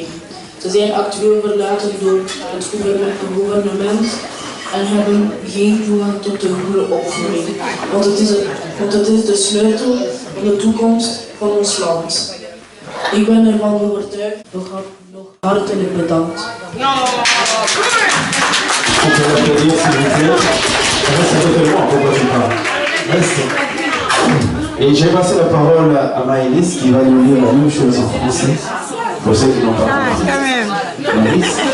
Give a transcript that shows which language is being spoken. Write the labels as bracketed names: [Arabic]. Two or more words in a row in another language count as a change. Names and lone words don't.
[Dutch] Ze zijn actueel verlaten door het gouvernement en hebben geen toegang tot de goede opvoeding. Want het is de sleutel van de toekomst van ons land. Ik ben ervan overtuigd. Nog hartelijk bedankt. [French] Et j'ai passé la parole à Maëlys qui va nous lire la même chose en français. Pour ceux qui n'ont pas compris. Quand même. Maëlys.